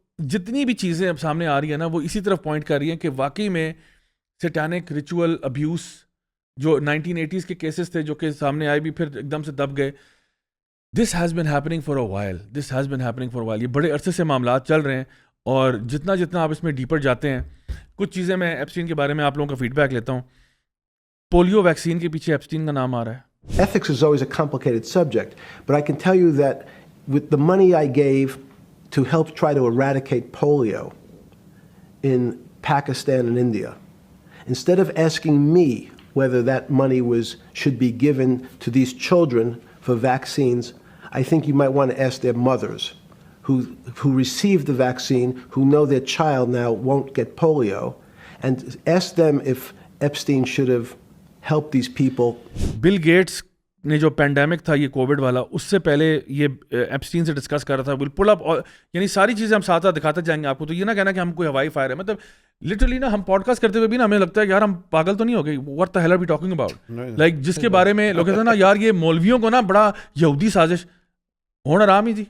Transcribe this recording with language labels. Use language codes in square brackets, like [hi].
[ur] جتنی بھی چیزیں اب سامنے آ رہی ہیں نا وہ اسی طرف پوائنٹ کر رہی ہیں کہ واقعی میں سیٹانک ریچول ابیوس جو 1980s کے کیسز تھے جو کہ سامنے آئے بھی پھر ایک دم سے دب گئے. [en] this has been happening for a while, [ur] this has been happening for a while. یہ بڑے عرصے سے معاملات چل رہے ہیں اور جتنا آپ اس میں ڈیپر جاتے ہیں, کچھ چیزیں میں ایپسٹین کے بارے میں آپ لوگوں کا فیڈ بیک لیتا ہوں. پولیو ویکسین کے پیچھے ایپسٹین کا نام آ رہا ہے. [en] Ethics is always a complicated subject, but I can tell you that with the money I gave to help try to eradicate polio in Pakistan and India, instead of asking me whether that money should be given to these children for vaccines, I think you might want to ask their mothers who received the vaccine, who know their child now won't get polio, and ask them if Epstein should have helped these people. [ur] Bill Gates نے جو pandemic تھا یہ Covid والا, اس سے پہلے یہ Epstein سے discuss کر رہا تھا. [en] will pull up, [ur] یعنی ساری چیزیں ہم ساتھ ساتھ دکھاتے جائیں گے آپ کو. تو یہ نہ کہنا کہ ہم کوئی ہوائی فائر ہے, مطلب لٹرلی نا ہم پوڈ کاسٹ کرتے ہوئے بھی نا ہمیں لگتا ہے یار ہم پاگل تو نہیں ہو گئے. [en] what the hell are we talking about, like [ur] جس کے بارے میں لوگ کہتے ہیں نا یار یہ مولویوں کو نا بڑا یہودی سازش ہونا رام ہی جی.